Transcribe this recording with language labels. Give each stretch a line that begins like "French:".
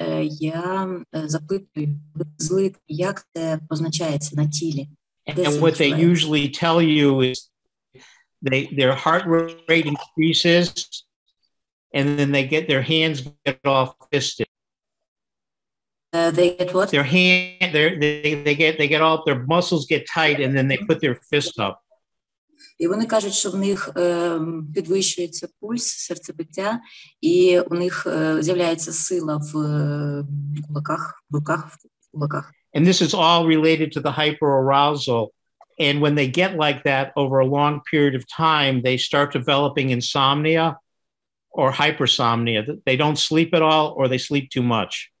Ukrainian: Я запитую, злит, як це позначається на тілі.
English: And what they usually tell you is their heart rate increases, and then their hands get all fisted. They get what? They get all, their muscles get tight, and then they put their fist up.
Ukrainian: І вони кажуть, що в них підвищується пульс, серцебиття, і у них з'являється сила в кулаках, в руках, в кулаках.
English: And this is all related to the hyperarousal. And when they get like that over a long period of time, they start developing insomnia or hypersomnia. They don't sleep at all, or they sleep too much.